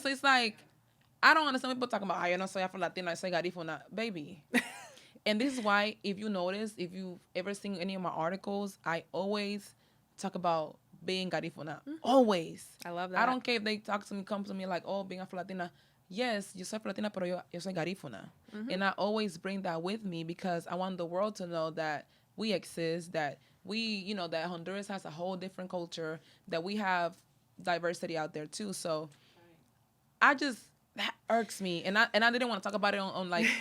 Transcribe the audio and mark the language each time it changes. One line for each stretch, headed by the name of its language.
English: So it's like, I don't understand people talking about,
Spanish: yo no soy Afro Latina,
English: I
Spanish: soy
English: Garifuna. Baby. And this is why, if you notice, if you've ever seen any of my articles, I always talk about being Garifuna. Always. I love that. I don't care if they come to me like, oh, being Afro Latina.
Spanish: Yes, yo soy Afro Latina, pero yo soy Garifuna.
English: And I always bring that with me because I want the world to know that we exist, that that Honduras has a whole different culture, that we have diversity out there too. So that irks me. And I didn't want to talk about it on like...